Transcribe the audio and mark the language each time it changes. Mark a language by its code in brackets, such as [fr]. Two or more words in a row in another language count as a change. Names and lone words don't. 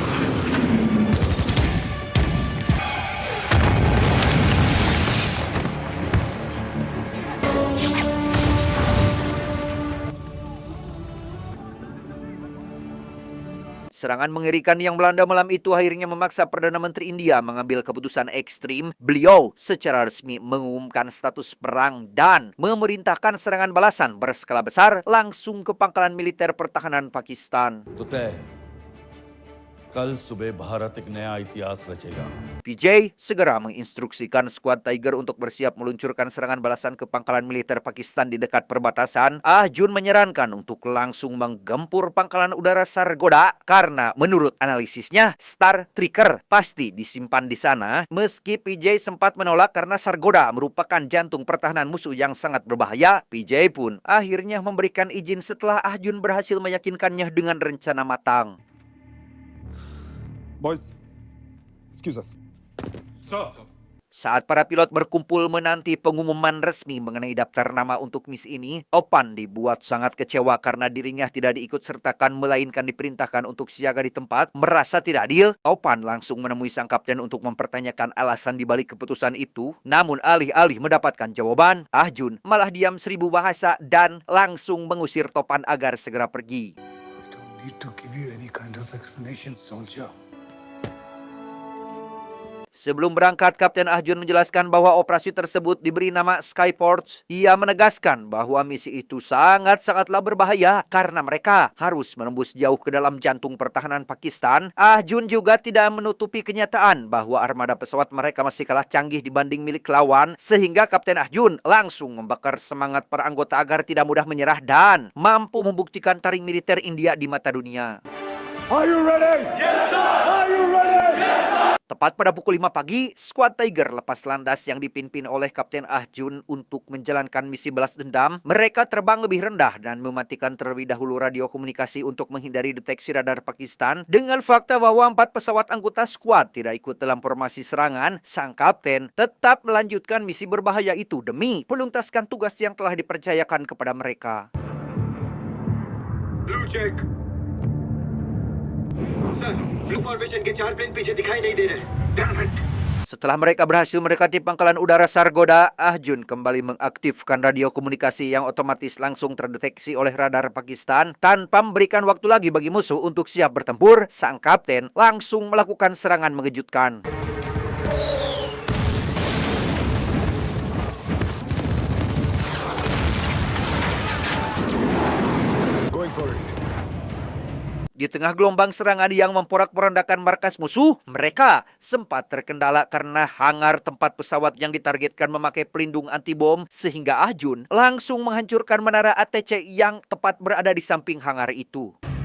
[id] Serangan mengerikan yang melanda malam itu akhirnya memaksa Perdana Menteri India mengambil keputusan ekstrim. Beliau secara resmi mengumumkan status perang dan memerintahkan serangan balasan berskala besar langsung ke pangkalan militer pertahanan Pakistan. [hi] तो तय है कल सुबह भारत एक नया इतिहास रचेगा। [id] PJ segera menginstruksikan skuad Tiger untuk bersiap meluncurkan serangan balasan ke pangkalan militer Pakistan di dekat perbatasan. Ah Jun menyarankan untuk langsung menggempur pangkalan udara Sargodha karena menurut analisisnya Star Striker pasti disimpan di sana. Meski PJ sempat menolak karena Sargodha merupakan jantung pertahanan musuh yang sangat berbahaya, PJ pun akhirnya memberikan izin setelah Ah Jun berhasil meyakinkannya dengan rencana matang. [en] Boys, excuse us. [id] Saat para pilot berkumpul menanti pengumuman resmi mengenai daftar nama untuk misi ini, Opan dibuat sangat kecewa karena dirinya tidak diikut sertakan melainkan diperintahkan untuk siaga di tempat. Merasa tidak adil, Opan langsung menemui sang kapten untuk mempertanyakan alasan dibalik keputusan itu. Namun alih-alih mendapatkan jawaban, Ah Jun malah diam 1000 bahasa dan langsung mengusir Topan agar segera pergi. [en] I don't need to give you any kind of explanation, soldier. [id] Sebelum berangkat, Kapten Ah Jun menjelaskan bahwa operasi tersebut diberi nama Skyports. Ia menegaskan bahwa misi itu sangat-sangatlah berbahaya karena mereka harus menembus jauh ke dalam jantung pertahanan Pakistan. Ah Jun juga tidak menutupi kenyataan bahwa armada pesawat mereka masih kalah canggih dibanding milik lawan, sehingga Kapten Ah Jun langsung membakar semangat para anggota agar tidak mudah menyerah dan mampu membuktikan taring militer India di mata dunia. [en] Are you ready? Yes, sir! Are you ready? Yes, sir! [id] Tepat pada pukul 5 pagi, skuad Tiger lepas landas yang dipimpin oleh Kapten Ah Jun untuk menjalankan misi balas dendam. Mereka terbang lebih rendah dan mematikan terlebih dahulu radio komunikasi untuk menghindari deteksi radar Pakistan. Dengan fakta bahwa 4 pesawat anggota skuad tidak ikut dalam formasi serangan, sang kapten tetap melanjutkan misi berbahaya itu demi menuntaskan tugas yang telah dipercayakan kepada mereka. [en] Blue check. [hi] सर, [en] blue formation [hi] के 4 प्लेन पीछे दिखाई नहीं दे रहे। [en] Damn it. [id] Setelah mereka berhasil mendekati pangkalan udara Sargodha, Ah Jun kembali mengaktifkan radio komunikasi yang otomatis langsung terdeteksi oleh radar Pakistan. Tanpa memberikan waktu lagi bagi musuh untuk siap bertempur, sang kapten langsung melakukan serangan mengejutkan. [en] Going for it. [id] Di tengah gelombang serangan yang memporak-porandakan markas musuh, mereka sempat terkendala karena hangar tempat pesawat yang ditargetkan memakai pelindung anti-bom, sehingga Ah Jun langsung menghancurkan menara ATC yang tepat berada di samping hangar itu.